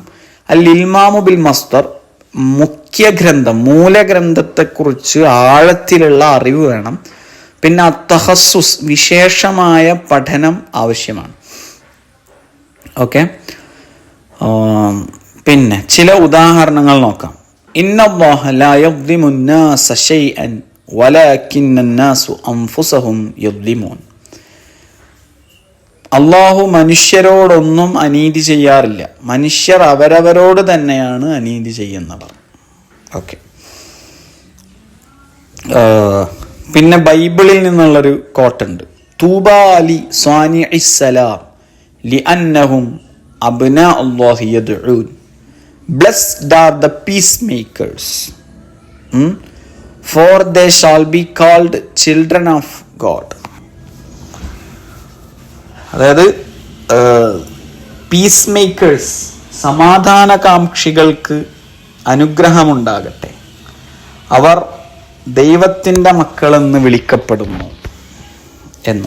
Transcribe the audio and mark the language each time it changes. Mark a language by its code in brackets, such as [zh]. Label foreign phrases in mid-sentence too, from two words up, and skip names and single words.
[ar] الإلمام بالمصدر, [ml] മുഖ്യഗ്രന്ഥം, മൂലഗ്രന്ഥത്തെക്കുറിച്ച് ആഴത്തിലുള്ള അറിവ് വേണം. പിന്നെ അത്തഖസ്സുസ്, വിശേഷമായ പഠനം ആവശ്യമാണ്. ഓക്കെ, പിന്നെ ചില ഉദാഹരണങ്ങൾ നോക്കാം. [ar] إن الله لا يظلم الناس شيئا ولكن الناس أنفسهم يظلمون. [ml] അള്ളാഹു മനുഷ്യരോടൊന്നും അനീതി ചെയ്യാറില്ല, മനുഷ്യർ അവരവരോട് തന്നെയാണ് അനീതി ചെയ്യുന്നവർ. ഓക്കെ, പിന്നെ ബൈബിളിൽ നിന്നുള്ളൊരു കോട്ടുണ്ട്. [ar] طوبى لصانعي السلام لأنهم أبناء الله يدعون. [en] Blessed are the peacemakers, for they shall be called children of God. [ml] അതായത് പീസ് മേക്കേഴ്സ്, സമാധാനകാംക്ഷികൾക്ക് അനുഗ്രഹമുണ്ടാകട്ടെ, അവർ ദൈവത്തിൻ്റെ മക്കളെന്ന് വിളിക്കപ്പെടുന്നു എന്ന്.